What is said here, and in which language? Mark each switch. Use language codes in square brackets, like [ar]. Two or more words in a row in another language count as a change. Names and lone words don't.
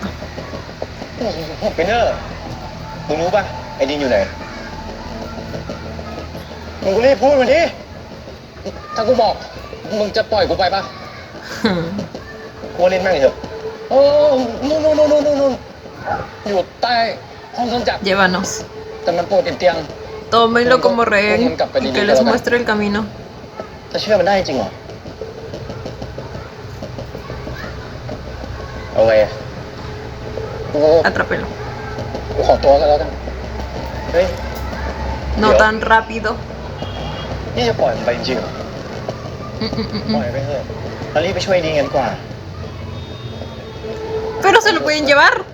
[th] ไปเนอร์มึงรู้ป่ะไอ้ดินอยู่ไหนมึงก็รีบพูดมาดิถ้ากูบอกมึงจะปล่อยกูไปป่ะกูเล่นแม่งเถอะโอ้นู่นอยู่ใต้ห้องเครื่องจักร [es] Llévanos. [th] แต่มันปวดติดเตียง [es] Tómenlo como rehén y que les muestre el camino. [th] จะเชื่อมันได้จริงเหรอเอาไงอะกู [es] Atrápelo. [th] กูขอตัวกันแล้วกันเฮ้ย [es] No tan rápido. [th] นี่จะปล่อยมันไปจริงๆเหรอปล่อยไปเถอะเรารีบไปช่วยดีกันดีกว่า [es] Pero se lo pueden llevar.